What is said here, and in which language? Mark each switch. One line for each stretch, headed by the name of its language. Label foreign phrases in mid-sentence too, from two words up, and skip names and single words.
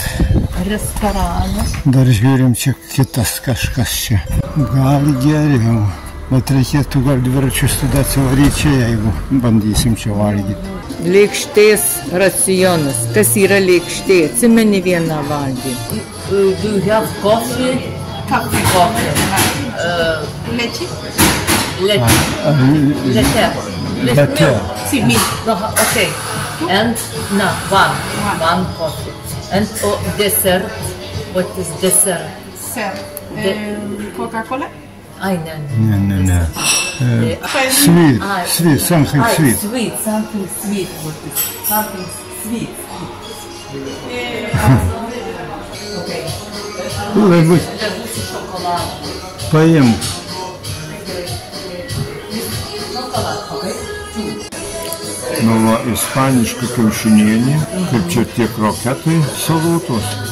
Lithuanian: Restoranas. Dar žiūrim, čia kitas kažkas čia. Gal geriau, bet reikėtų gal dviračius tada atsivaryti čia, jeigu bandysim čia valgyti. Lėkštės racionas. Kas yra lėkštė? Atsimeni vieną valgį.
English: Do you have coffee? Coffee. Leche? Leche. Sí, milk. Okay. And no, one coffee. And dessert. What is dessert? Sir. Coca-Cola? Ay, no. Ne. Sweet, something sweet. Something sweet. What is something sweet? Okay.
Lithuanian: Labai paim. Nu, va, ispaniška kiaušinienė, kaip čia tie kroketai salotos.